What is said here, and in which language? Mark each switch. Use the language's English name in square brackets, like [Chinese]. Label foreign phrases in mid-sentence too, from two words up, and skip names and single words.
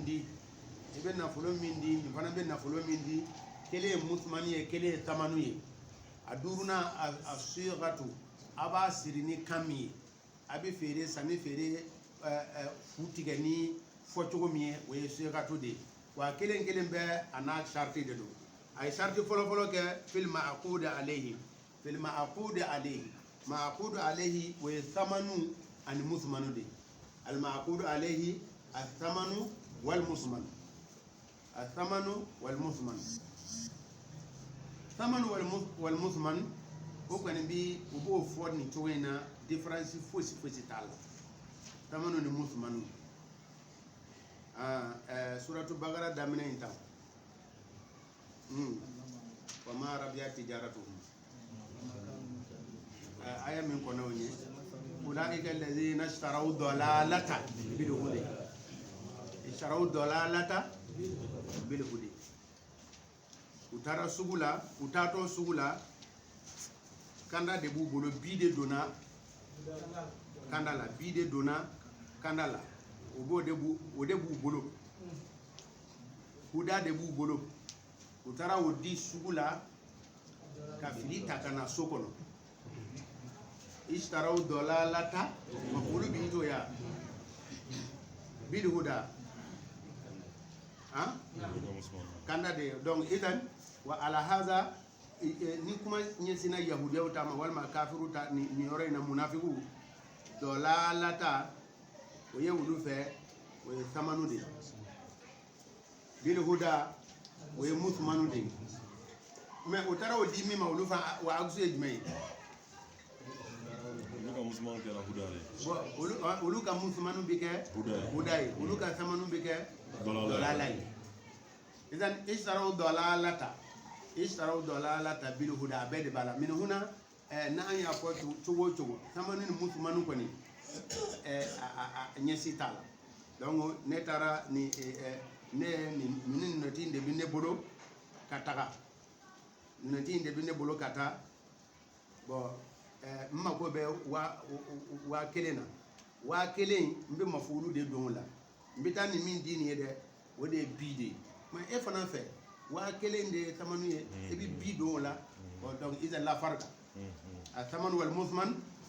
[Bambara] di i bɛ nafolo min di nin fana bɛ nafolo min di kelen ye muthman ye kelen ye thamanu ye a duuruna a sighatu a b'a siri ni kan min ye a bɛ feere sanni feere fu tigɛ ni fɔcogo min ye o ye sighatu de ye wa kelen bɛ a n'a sarti de don a ye sarti fɔlɔ kɛ [Arabic] في المعقود عليه معقود عليه [Bambara] o ye thamanu ani muthmanu de [Arabic] المعقود عليه الثمن والمثمن الثمن والمثمن ثمن والمثمن [Bambara] o kɔni bi u b'o fɔ nin cogo in na difference fosi t'a la thamanu ni muthmanu suratu bagara daminɛ in tan [Arabic] وما ربحت تجارتهم [Bambara] aya min kɔnɔ o ye [Arabic] أولئك الذين اشتروا الضلالة ب [Bambara] huda u taara sugu la u taatɔ sugu la kanda de b'u bolo bi de donna kanda la bi de donna kanda la o de b'u bolo huda de b'u bolo u taara o di sugu la ka fili ta ka na so kɔnɔ [Arabic] اشتروا الضلالة [Bambara] mafulu bi to ya [Arabic] بالهدى [Bambara] kanda de donc [Arabic] إذن وعلى هذا [Bambara] ni kuma ɲɛsina yahudiyaw ta ma walima kafiru ta ni yɔrɔ in na munafiku dalalata o ye olu fɛ o ye thamanu de [Arabic] بالهدى [Bambara] o ye muthmanu de mais o taara o di min ma olu fa wa agusu ye jumɛn ye olu ka muthmanu bɛ kɛ huda ye olu ka thamanu bɛ kɛ dalala ye idan [Arabic] اشتروا الضلالة بالهدى [Bambara] a bɛɛ de b'a la [Arabic] من هنا [Bambara] n'an y'a fɔ cogo o cogo thamanu ni muthmanu kɔni ɲɛsi t'a la donc ne taara ni nɔti de bɛ ne bolo ka taga nɔti de bɛ ne bolo ka taa bon n mako bɛ 1000 na 1000 n bɛ mafulu de don o la n bɛ taa ni min di nin ye dɛ o de ye bi de ye mais e fana fɛ 1000 de ye thamanu ye e bɛ bi don o la donc [Arabic] إذا لا فرق الثمن والمثمن